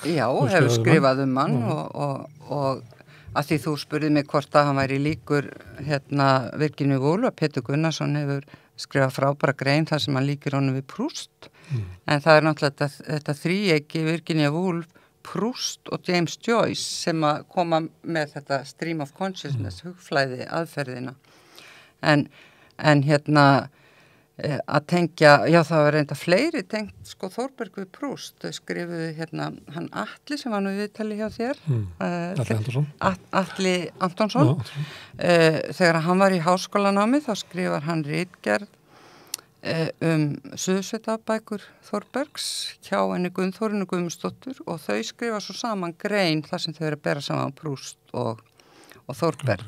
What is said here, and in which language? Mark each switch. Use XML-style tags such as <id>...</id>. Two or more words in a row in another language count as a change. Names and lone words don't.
<is>Já, hefur skrifað hann og að því þú spurði mig hvort að hann væri líkur hérna Virginíu Woolf, að Pétur Gunnarsson hefur skrifað frábæra grein þar sem hann líkir honum við Proust. En það er náttúrulega þetta þríeiki Virginíu Woolf, Proust og James Joyce sem að koma með þetta</is> <en>stream of consciousness,</en> <is>hugflæði aðferðina. En hérna að tengja, já það var reynda fleiri tengt sko Þórberg við Proust, þau skrifuðu hérna hann Atli sem var nú viðtali hjá þér, Atli Antonsson. Atli Antonsson, þegar hann var í háskólanámi þá skrifar hann ritgerð Suðursveitabækur Þórbergs hjá henni Gunnþórunni Guðmundsdóttur og þau skrifa svo saman grein þar sem þau eru að bera saman Proust og Þórberg.</is>